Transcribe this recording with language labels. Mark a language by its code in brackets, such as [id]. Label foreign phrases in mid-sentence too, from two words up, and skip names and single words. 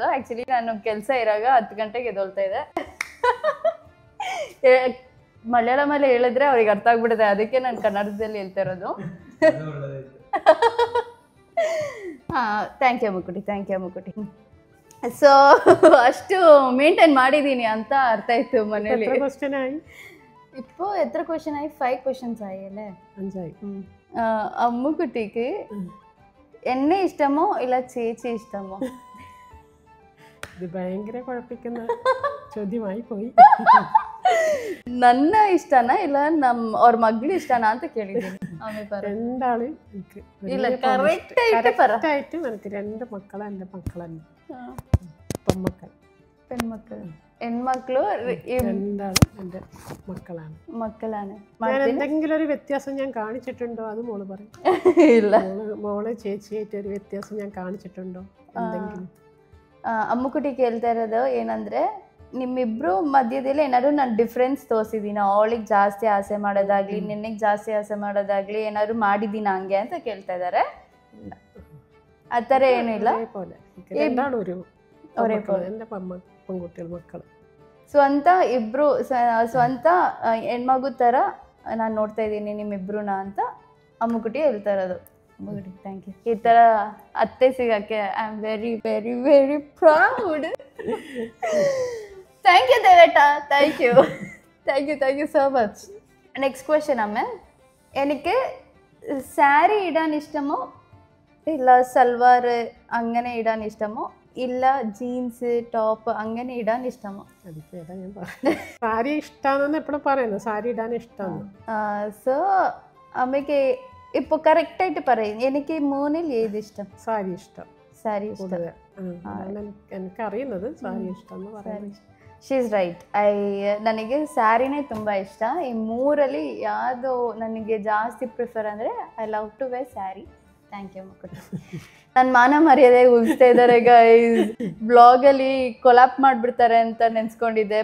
[kn] ಆ್ಯಕ್ಚುಲಿ ನಾನು ಕೆಲಸ ಇರಾಗ 10 ಗಂಟೆಗೆ ಎದ್ದೊಳ್ತಾ ಇದ್ದೆ. ಮಲಯಾಳಮಲ್ಲಿ ಹೇಳಿದ್ರೆ ಅವ್ರಿಗೆ ಅರ್ಥ ಆಗ್ಬಿಡುತ್ತೆ, ಅದಕ್ಕೆ ನಾನು ಕನ್ನಡದಲ್ಲಿ ಹೇಳ್ತಾ ಇರೋದು. [en] Thank you Mukuti, thank you Mukuti. [kn] ಸೊ ಅಷ್ಟು ಮೇಂಟೈನ್ ಮಾಡಿದ್ದೀನಿ ಅಂತ ಅರ್ಥ ಆಯ್ತು ಮನೇಲಿ. [ml] ഇപ്പോ എത്ര ക്വസ്റ്റ്യൻ ആയി? 5 questions ആയി അല്ലേ? 5 ആയി. അമ്മുക്കുട്ടിക്ക് എന്നെ ഇഷ്ടമോ ഇല്ല ചേച്ചി ഇഷ്ടമോ? ഇത് ഭയങ്കര കുഴപ്പിക്കുന്ന ചോദ്യമായി പോയി. [kn] ನನ್ನ ಇಷ್ಟನಾ ಇಲ್ಲ ಅವ್ರ ಮಗಳು ಇಷ್ಟನಾ ಅಂತ ಕೇಳಿದ್ದೀನಿ. [ml] രണ്ടാള് [kn] ಇಲ್ಲ ಕರೆಕ್ಟ್ [ml] ആയിട്ട് എനിക്ക് 2 മക്കളാ. എൻ്റെ മക്കളാണ് പെൺമക്കൾ. [kn] ಹೆಣ್ಮಕ್ಳು [ml] രണ്ടാളും എൻ്റെ മക്കളാണ്. ഞാൻ എന്തെങ്കിലും ഒരു വ്യത്യാസം ഞാൻ കാണിച്ചിട്ടുണ്ടോ അത് മോള് പറയും. ഇല്ല, മോള് ചേച്ചിയായിട്ട് ഒരു വ്യത്യാസം ഞാൻ കാണിച്ചിട്ടുണ്ടോ എന്തെങ്കിലും? [kn] ಅಮ್ಮುಕುಟಿ ಕೇಳ್ತಾ ಇರೋದು ಏನಂದ್ರೆ, ನಿಮ್ಮಿಬ್ರು ಮಧ್ಯದಲ್ಲಿ ಏನಾದ್ರು ನಾನು ಡಿಫ್ರೆನ್ಸ್ ತೋರಿಸಿದೀನ? ಅವಳಿಗೆ ಜಾಸ್ತಿ ಆಸೆ ಮಾಡೋದಾಗ್ಲಿ, ನಿನಗೆ ಜಾಸ್ತಿ ಆಸೆ ಮಾಡೋದಾಗ್ಲಿ ಏನಾದ್ರು ಮಾಡಿದೀನ ಹಂಗೆ ಅಂತ ಕೇಳ್ತಾ ಇದ್ದಾರೆ. ಆ ಥರ ಏನಿಲ್ಲ. ಸ್ವಂತ ಇಬ್ರು ಸ್ವಂತ ಹೆಣ್ಮಗು ಥರ ನಾನು ನೋಡ್ತಾ ಇದ್ದೀನಿ ನಿಮ್ಮಿಬ್ರುನ ಅಂತ ಅಮ್ಮುಕುಟಿ ಹೇಳ್ತಾ ಇರೋದು. ಅಮ್ಮುಕುಟಿ [en] thank you. [kn] ಈ ಥರ ಅತ್ತೆ ಸಿಗಕ್ಕೆ [en] I am very very very proud. Thank you Deveta, thank you, thank you so much. next question [ml] അമ്മ, എനിക്ക് സാരി ഇടാൻ ഇഷ്ടമോ ഇല്ല സൽവാർ അങ്ങനെ ഇടാൻ ഇഷ്ടമോ ഇല്ല [en] jeans top [ml] അങ്ങനെ ഇടാൻ ഇഷ്ടമോ? സാരി ഇഷ്ടമാണെന്ന് എപ്പോഴും പറയുന്നു. സാരി ഇടാൻ ഇഷ്ടമാണ്. സോ അമ്മയ്ക്ക് ഇപ്പൊ കറക്റ്റ് ആയിട്ട് പറയും, എനിക്ക് 3-ൽ ഏത് ഇഷ്ടം? സാരി ഇഷ്ടം. സാരി ഇഷ്ടം. എനിക്കറിയുന്നത് സാരി ഇഷ്ടം എന്ന് പറയുന്നത്. [en] She's right. [kn] ನನಗೆ ಸ್ಯಾರಿನೇ ತುಂಬ ಇಷ್ಟ. ಈ 3-ರಲ್ಲಿ ಯಾವುದು ನನಗೆ ಜಾಸ್ತಿ ಪ್ರಿಫರ್ ಅಂದರೆ [en] I love to wear saree. thank you [kn] ಮುಕುಟಿ. ನನ್ನ ಮಾನ ಮರ್ಯಾದೆ ಉಳಿಸ್ತಾ ಇದ್ದಾರೆ ಗೈಸ್. ಬ್ಲಾಗಲ್ಲಿ ಕೊಲಾಪ್ ಮಾಡಿಬಿಡ್ತಾರೆ ಅಂತ ನೆನೆಸ್ಕೊಂಡಿದ್ದೆ.